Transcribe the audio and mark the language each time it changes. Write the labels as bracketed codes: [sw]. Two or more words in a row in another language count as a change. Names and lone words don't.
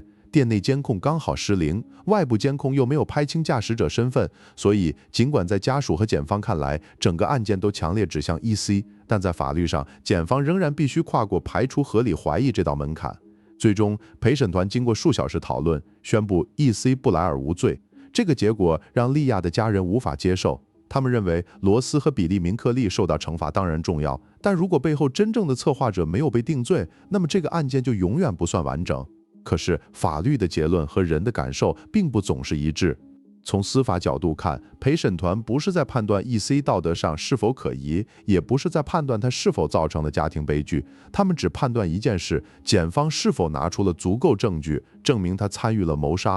[zh] 店內監控剛好失靈，外部監控又沒有拍清駕駛者身份，所以儘管在家屬和檢方看來，整個案件都強烈指向 EC， 但在法律上，檢方仍然必須跨過排除合理懷疑這道門檻。最終，陪審團經過數小時討論，宣布 EC 布萊爾無罪。這個結果讓利亞的家人無法接受，他們認為羅斯和比利明克利受到懲罰當然重要，但如果背後真正的策劃者沒有被定罪，那麼這個案件就永遠不算完整。可是，法律的結論和人的感受並不總是一致。從司法角度看，陪審團不是在判斷 EC 道德上是否可疑，也不是在判斷他是否造成了家庭悲劇，他們只判斷一件事：檢方是否拿出了足夠證據，證明他參與了謀殺。